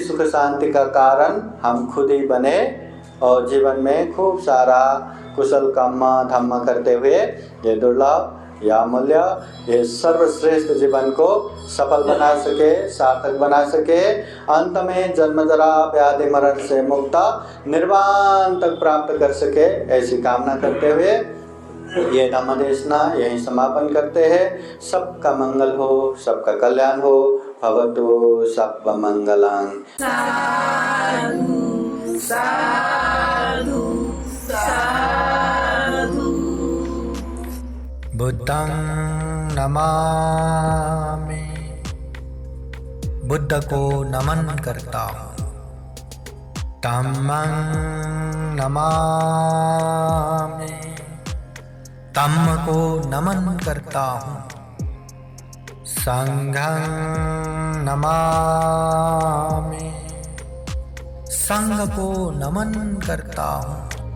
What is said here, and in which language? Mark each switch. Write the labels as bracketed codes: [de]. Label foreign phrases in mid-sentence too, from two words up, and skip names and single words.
[hi] सुख शांति का कारण हम खुद ही बने और जीवन में खूब सारा कुशल कर्म धर्म करते हुए ये दुर्लभ या मूल्य, ये सर्वश्रेष्ठ जीवन को सफल बना सके, सार्थक बना सके, अंत में जन्म जरा व्याधि मरण से मुक्त निर्वाण तक प्राप्त कर सके, ऐसी कामना करते हुए ये धम्म देशना यहीं समापन करते हैं। सबका मंगल हो, सबका कल्याण हो। [pi] भवतु सर्व मंगलं। साधु साधु साधु। बुद्धं नमामि, [hi] बुद्ध को नमन करता हूँ। [pi] धम्मं नमामि, [hi] धम्म को नमन करता हूँ। [pi] संघं नमामि, [hi] संघ को नमन करता हूँ।